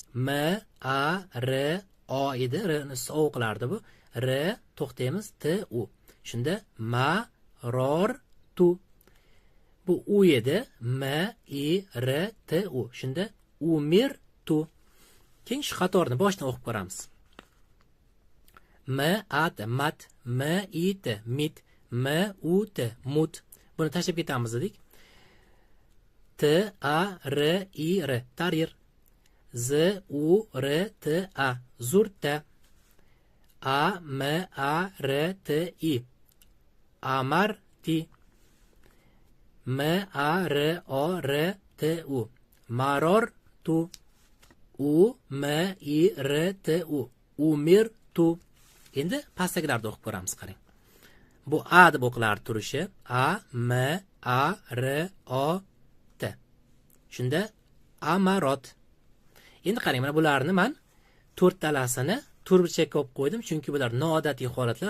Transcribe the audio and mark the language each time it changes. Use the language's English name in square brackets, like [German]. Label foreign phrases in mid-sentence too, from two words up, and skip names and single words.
[Uzbek] M A R O edi, R ni O qilardi bu. R to'xtaymiz, T U. Shunda ma ror tu. Bu U edi, M I R T U. Shunda umir tu. Keyin shu qatorni boshdan o'qib ko'ramiz. M A T mat, M I T mit, M U T mut. Buni tashlab ketamiz dedik. T A R I R tarir. Z U R T A zurta. A M A R T I amarti. M A R O R T U maror tu. U M I R T U umir tu. Endi pastdagilarni o'qib ko'ramiz, qarang. Bu A deb o'qilar turishi. A M A R O T. Shunda amarot. Endi qarang, mana bularni men to'rttalasini to'rtburchakka olib qo'ydim, chunki bular noodatiy holatlar.